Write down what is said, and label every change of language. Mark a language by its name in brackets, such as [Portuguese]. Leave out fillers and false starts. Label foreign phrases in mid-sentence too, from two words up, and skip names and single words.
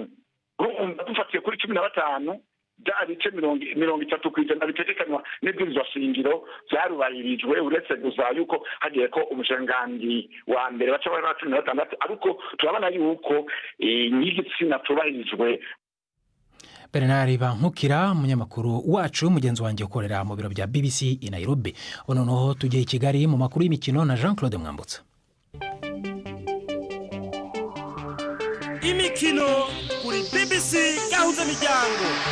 [Rundi] Urumva dufatiye kuri 15 byarice 30% bitegekanywa n'ibwirizwa shingiro byarubahirijwe, uretse gusa yuko hagiye ko umushikiranganji wa mbere baca bari 16, ariko turabona yuko n'igitsina tubahirijwe. [Kinyarwanda] Bernard Bankukira, umunyamakuru wacu, mugenzi wanjye ukorera mu biro bya BBC i Nairobi. Noneho tujye i Kigali mu makuru y'imikino na Jean-Claude Mwambutsa. Imikino kuri BBC gahuza miryango.